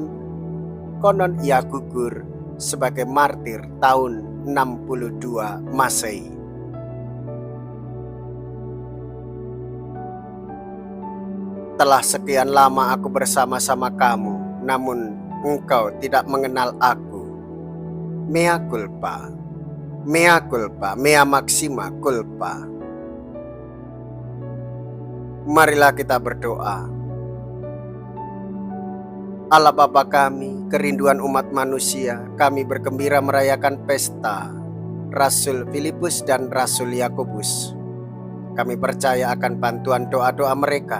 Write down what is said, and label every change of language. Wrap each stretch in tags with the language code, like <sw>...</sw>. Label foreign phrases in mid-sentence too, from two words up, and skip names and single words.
<id>Konon ia gugur sebagai martir tahun 62 Masehi. Telah sekian lama aku bersama-sama kamu, namun engkau tidak mengenal aku.</id> <la>Mea culpa, mea culpa, mea maxima culpa.</la> <id>Marilah kita berdoa. Allah Bapa kami, kerinduan umat manusia, kami bergembira merayakan pesta Rasul Filipus dan Rasul Yakobus. Kami percaya akan bantuan doa-doa mereka.</id>